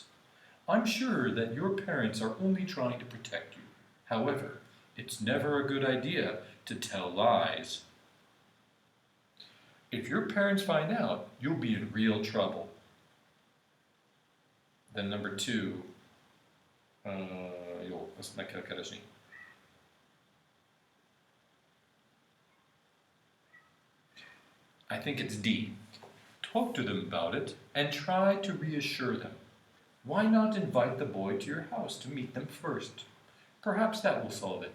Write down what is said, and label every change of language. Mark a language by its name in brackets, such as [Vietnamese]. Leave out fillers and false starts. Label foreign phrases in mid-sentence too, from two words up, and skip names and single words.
[English] I'm sure that your parents are only trying to protect you. However, it's never a good idea to tell lies. If your parents find out, you'll be in real trouble. Then number 2, [Hungarian] jó, azt meg kell keresni. [English] I think it's D. Talk to them about it and try to reassure them. Why not invite the boy to your house to meet them first? Perhaps that will solve it.